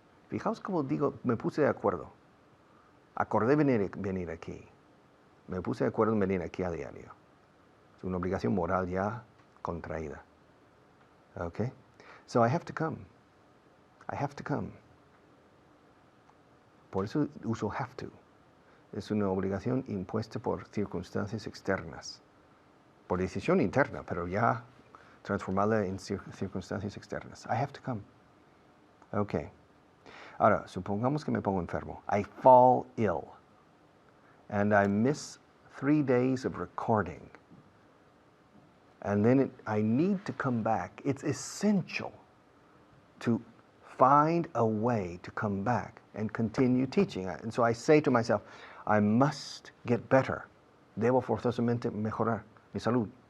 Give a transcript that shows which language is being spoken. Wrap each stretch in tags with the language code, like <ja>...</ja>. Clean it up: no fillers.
<es>Fijaos como digo, me puse de acuerdo. Acordé venir aquí. Me puse de acuerdo en venir aquí a diario. Es una obligación moral ya contraída.</es> <en>Okay? So I have to come. I have to come.</en> <es>Por eso uso</es> <en>have to.</en> <es>es una obligación impuesta por circunstancias externas. Por decisión interna, pero ya transformada en circunstancias externas.</es> <en>I have to come. Okay.</en> <es>Ahora, supongamos que me pongo enfermo.</es> <en>I fall ill. And I miss 3 days of recording. And then I need to come back. It's essential to find a way to come back and continue teaching. And so I say to myself, I must get better.</en> <es>Debo forzosamente mejorar mi salud.</es>